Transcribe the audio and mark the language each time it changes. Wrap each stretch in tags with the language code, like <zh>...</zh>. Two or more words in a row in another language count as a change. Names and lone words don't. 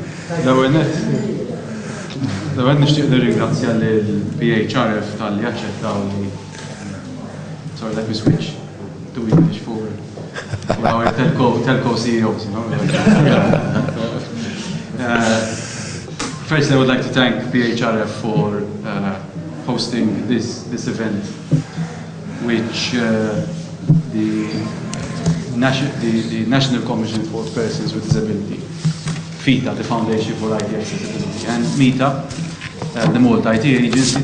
<mt>L-ewwel nixtieq nirringrazzja lill-PHRF tal-li aċċettaw li.</mt> <en>Sorry, let me switch to English for our telco CEOs. First, I would like to thank PHRF for hosting this event, which the National Commission for Persons with Disability, FITA, the Foundation for IT Accessibility, and MITA, the Malta IT Agency.</en>